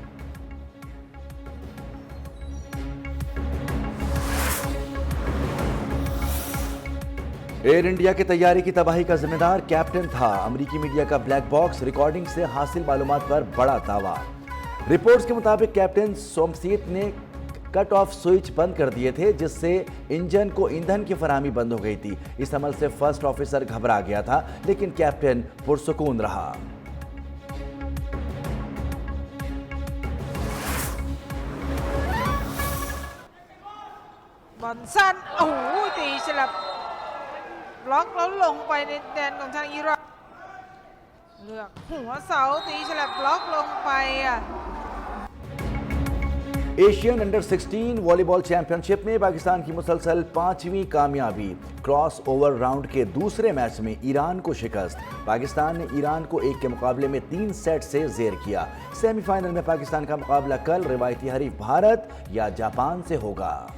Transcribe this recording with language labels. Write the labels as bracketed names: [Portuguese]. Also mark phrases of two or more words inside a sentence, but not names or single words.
[Urdu] ایئر انڈیا کے طیارے کی تباہی کا ذمہ دار کیپٹن تھا، امریکی میڈیا کا [English] black box recording [Urdu] سے حاصل معلومات پر بڑا دعویٰ۔ رپورٹس کے مطابق کیپٹن سومسیت نے [English] cut-off switch [Urdu] بند کر دیے تھے، جس سے انجن کو ایندھن کی فراہمی بند ہو گئی تھی۔ اس عمل سے [English] first officer [Urdu] گھبرا گیا تھا، لیکن کیپٹن پرسکون رہا۔ [Thai] บอลสั้นโอ้โหตีฉลับบล็อกแล้วลงไปในแดนของทางอิรักเลือกหัวเสาตีฉลับบล็อกลงไป [Urdu] ایشین انڈر 16 والی بال چیمپئن شپ میں پاکستان کی مسلسل 5ویں کامیابی. [English] crossover round [Urdu] کے دوسرے میچ میں ایران کو شکست. پاکستان نے ایران کو 1 کے مقابلے میں 3 سیٹ سے زیر کیا. سیمی فائنل میں پاکستان کا مقابلہ کل روایتی حریف بھارت یا جاپان سے ہوگا.